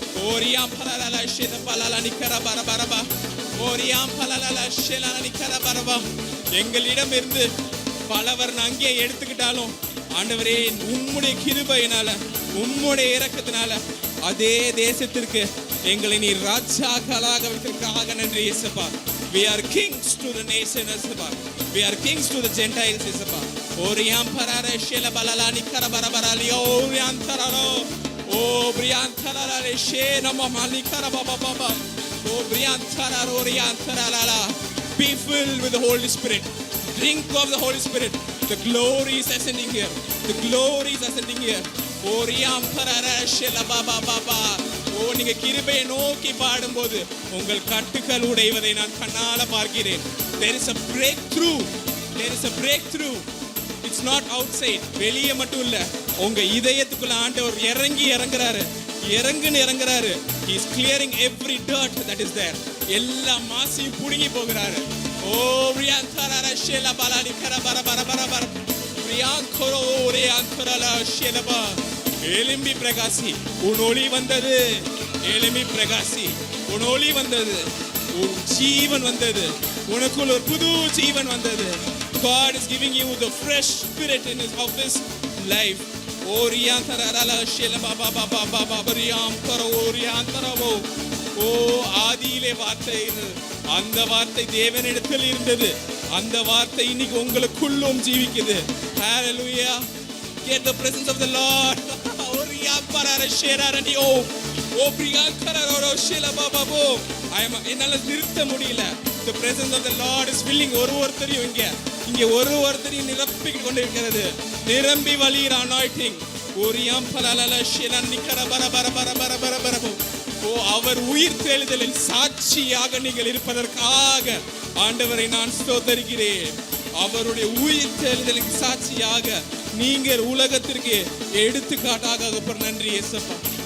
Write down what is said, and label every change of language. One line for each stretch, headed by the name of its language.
Tamil: ஓரியாம் பலலல ஷேதபலல நிக்கரபரபரபா. ஓரியாம் பலலல ஷேலல நிக்கரபரபா. எங்களிடம் இருந்து பலவர் அங்கே எடுத்துக்கிட்டாலும் ஆண்டவரே உம்முடைய கிருபையினால, உம்முடைய இரக்கத்தினால அதே தேசத்திற்கு எங்களை நீ ராஜாக்களாக வைத்திருக்காக நன்றி இயேசுப்பா.
English: We are kings to the nations இயேசுப்பா. We are kings to the Gentiles இயேசுப்பா. ஓரியாம் பரரே ஷேலபலலானி கரபரபரலி ஓரியாம் தரலோ. ஓ பிரியான் தரலலே ஷேனம மாலி கரபபபப. ஓ பிரியான் தரலோ ஓரியாம் தரலலா. Be filled with the Holy Spirit. Drink of the Holy Spirit. The glory is ascending here. The glory is ascending here. ஓரியாம் பரரே ஷேலபபபப.
Tamil: ஓ நீங்க கிருபையை நோக்கி பாடும்போது உங்கள் கட்டுகள் உடைவதை நான் கண்ணால பார்க்கிறேன்.
English: There is a breakthrough. There is a breakthrough. It's not outside.
Tamil: வெளியே மட்டும் இல்ல, உங்க இதயத்துக்குள்ள ஆண்டவர் இறங்குறாரு. இறங்குறாரு.
English: He is clearing every dirt that is there.
Tamil: எல்லா மாசையும் புடுங்கி போகிறாரு. ஓ ரியாந்தரா ஷேலா பலாலி கரபரபரபரபர. ரியாந்தரோ ரியாந்தரலா ஷேலபா. எலும்பி பிரகாசி, உன் ஒளி வந்தது. எலும்பி பிரகாசி, உன் ஒளி வந்தது. உன் ஜீவன் வந்தது. உனக்குள் ஒரு புது ஜீவன் வந்தது.
English: God is giving you the fresh spirit in his office life. ஓரியாந்தரலா ஷேலபா பாபா பாபா பாபரியாம் கரோ ஓரியாந்தரவோ.
Tamil: ஓ ஆதியிலே வார்த்தை இருந்தது, அந்த வார்த்தை தேவனிடத்தில் இருந்தது, அந்த வார்த்தை இன்னைக்கு உங்களுக்குள்ளும் ஜீவிக்குது. ஹalleluya.
English: Get the presence of the Lord. ஓரியா பரர ஷேராரடி ஓ பிரியாங்கரரோ ஷேல பாபாபோ.
Tamil: என்னால நிறுத்த முடியல.
English: The presence of the Lord is filling
Tamil: ஒருத்தரையும் இங்க ஒருத்தரையும் நிரப்பி கொண்டிருக்கிறது. நிரம்பி வழியிற anointing. ஓரியாம் பலலல ஷேல நிக்கர பர பர பர பர பர பர. ஓ அவர் உயிர் தெழுதலின் சாட்சியாக நீங்கள் இருப்பதற்காக ஆண்டவரை நான் ஸ்தோத்தரிக்கிறேன். அவருடைய உயிர் தெழுதலின் சாட்சியாக நீங்கள் உலகத்திற்கு எடுத்துக்காட்டாக நன்றி இயேசுப்பா.